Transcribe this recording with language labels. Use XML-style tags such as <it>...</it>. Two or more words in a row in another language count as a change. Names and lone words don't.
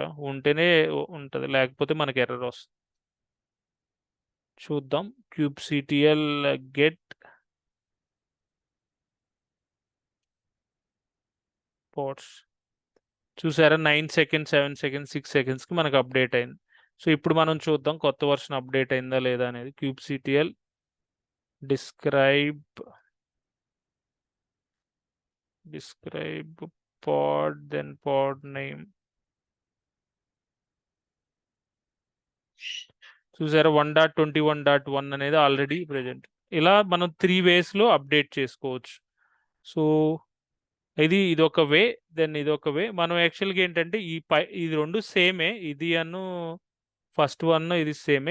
<te>ఉంటేనే ఉంటది. లేకపోతే మనకి ఎర్రర్ వస్తది. చూద్దాం.</te> <en>kubectl get ports</en> <te>చూసారా 9 సెకండ్స్, 7 సెకండ్స్, 6 సెకండ్స్‌కి మనకు అప్డేట్ అయింది. సో ఇప్పుడు మనం చూద్దాం కొత్త</te> <en>version update</en> <te>అయిందా లేదా అనేది.</te> <en>kubectl describe pod, then pod name.</en> <te>చూసారా 1.21.1 అనేది</te> <en>already present.</en> <te>ఇలా మనం 3 వేస్లో అప్డేట్ చేసుకోవచ్చు. సో ఇది ఒక వే, దెన్ ఇది ఒక వే. మనం యాక్చువల్గా ఏంటంటే ఇది రెండు సేమే, ఇది అను</te> <en>first one</en> <te>ఇది సేమే.</te>